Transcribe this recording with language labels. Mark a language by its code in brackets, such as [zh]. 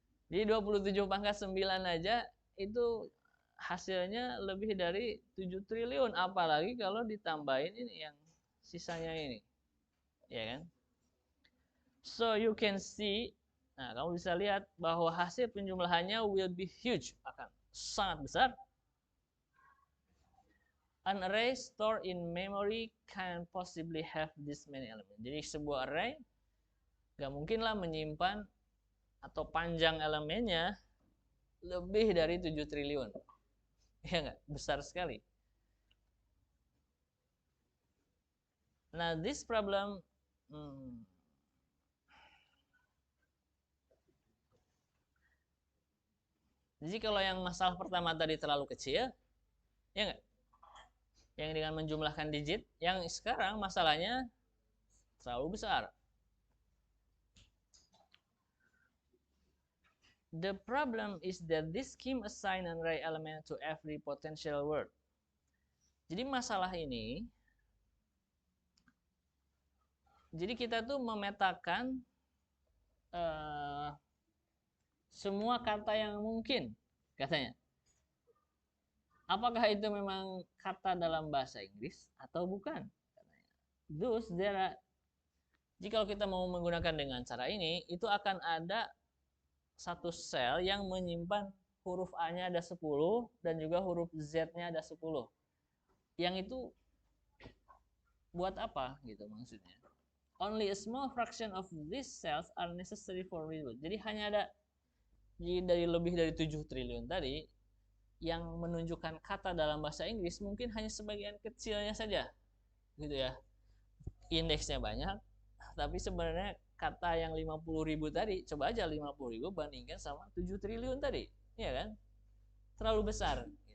[id] Jadi 27 pangkat 9 aja itu hasilnya lebih dari 7 triliun. Apalagi kalau ditambahin ini yang sisanya ini. Ya kan? [en] So you can see, [id] nah kamu bisa lihat bahwa hasil penjumlahannya [en] will be huge, [id] akan sangat besar. [en] An array stored in memory can possibly have this many elements. [id] Jadi sebuah array gak mungkinlah menyimpan atau panjang elemennya lebih dari 7 triliun. Ya nggak? Besar sekali. Nah, [en] this problem [id] jadi kalau yang masalah pertama tadi terlalu kecil, ya nggak? Yang dengan menjumlahkan digit, yang sekarang masalahnya terlalu besar. [en] The problem is that this scheme assign an array element to every potential word. [id] Jadi masalah ini, jadi kita tuh memetakan semua kata yang mungkin, katanya. Apakah itu memang kata dalam bahasa Inggris atau bukan? [en] Thus, [id] jika kita mau menggunakan dengan cara ini, itu akan ada satu sel yang menyimpan huruf A-nya ada 10 dan juga huruf Z-nya ada 10. Yang itu buat apa gitu maksudnya? [en] Only a small fraction of these cells are necessary for readable. [id] Jadi hanya ada dari lebih dari 7 triliun tadi yang menunjukkan kata dalam bahasa Inggris mungkin hanya sebagian kecilnya saja. Gitu ya. Indeksnya banyak, tapi sebenarnya kata yang 50.000 tadi, coba aja 50.000 bandingkan sama 7 triliun tadi. Iya kan? Terlalu besar.